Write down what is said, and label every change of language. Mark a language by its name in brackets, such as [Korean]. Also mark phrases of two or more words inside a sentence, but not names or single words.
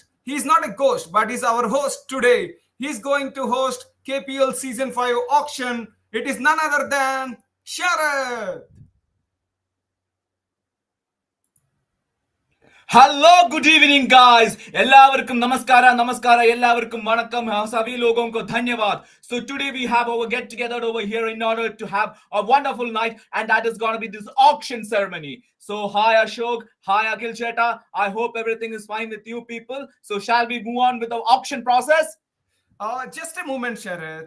[English] He's not a ghost, but he's our host today. He's going to host KPL Season 5 auction. It is none other than Sharad. hello good evening guys [Malayalam] എല്ലാവർക്കും നമസ്കാരം എല്ലാവർക്കും വണക്കം [Hindi] सभी लोगों को धन्यवाद. [English] So today we have our get together over here in order to have a wonderful night, and that is going to be this auction ceremony. So hi Ashok, hi Akhil Cheta, I hope everything is fine with you people. So shall we move on with the auction process? Just a moment, Sharad.